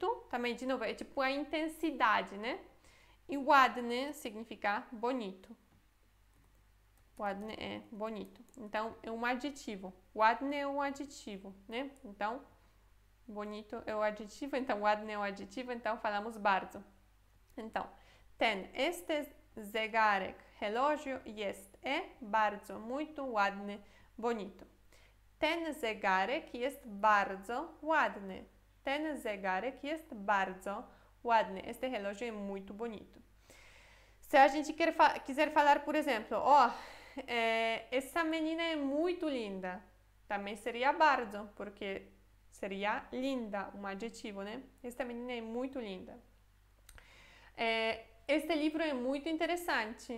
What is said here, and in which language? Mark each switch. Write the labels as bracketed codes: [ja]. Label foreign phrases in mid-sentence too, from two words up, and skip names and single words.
[pt] Também, de novo, é tipo a intensidade, né? E ładny significa bonito. Ładny é bonito. Então, é um adjetivo. Ładny é um adjetivo, né? Então, bonito é o adjetivo, então ładny é o adjetivo, então falamos bardzo. Então, ten este zegarek, relógio, jest é bardzo, muito, ładny, bonito. [pl] Ten zegarek jest bardzo ładny. Ten zegarek jest bardzo ładny. [pt] Este relógio é muito bonito. Se a gente quiser falar, por exemplo, essa menina é muito linda, também seria bardzo, porque seria linda, um adjetivo, né? Esta menina é muito linda. Este livro é muito interessante.